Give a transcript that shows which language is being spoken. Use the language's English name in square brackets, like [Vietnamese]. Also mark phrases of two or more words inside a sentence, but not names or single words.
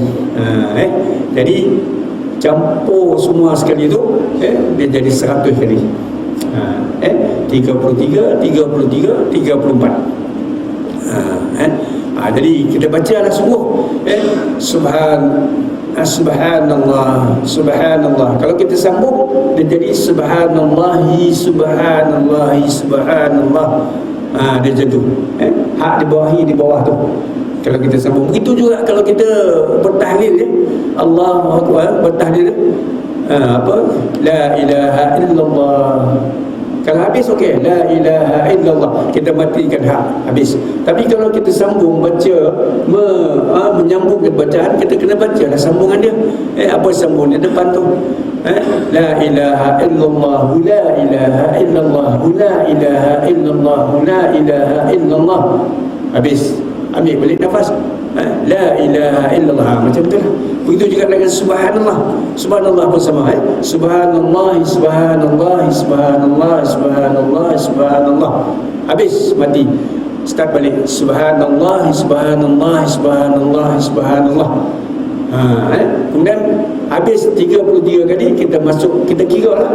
[Malay] Jadi campur semua sekali itu, dia jadi 100 kali. 33, 34. Jadi kita bacalah sungguh, [Arabic] سبحان الله، سبحان الله. [Malay] Kalau kita sambung, dia jadi [Arabic] سبحان الله، سبحان الله، سبحان الله. [Malay] Dia jatuh. Hak di bawah tu. Kalau kita sambung. Begitu juga kalau kita bertahlil, [Arabic] الله أكبر, [Malay] bertahlil, [Arabic] لا إله إلا الله. [Malay] Kalau habis okey, [Arabic] لا إله إلا الله, [Malay] kita matikan habis. Tapi kalau kita sambung baca, menyambungkan bacaan, kita kena baca lah sambungan dia. Apa sambungan dia depan tu? [Arabic] لا إله إلا الله، لا إله إلا الله، لا إله إلا الله، لا إله إلا الله. [Malay] Habis, ambil balik nafas. [Arabic] لا إله إلا الله, [Malay] macam tu lah. Begitu juga dengan subhanallah. Subhanallah pun sama, [Arabic] سبحان الله، سبحان الله، سبحان الله، سبحان الله، سبحان الله. [Malay] Habis, mati. Start balik. [Arabic] سبحان الله، سبحان الله، سبحان الله، سبحان الله. [Malay] Kemudian habis 33 kali, kita masuk, kita kira lah.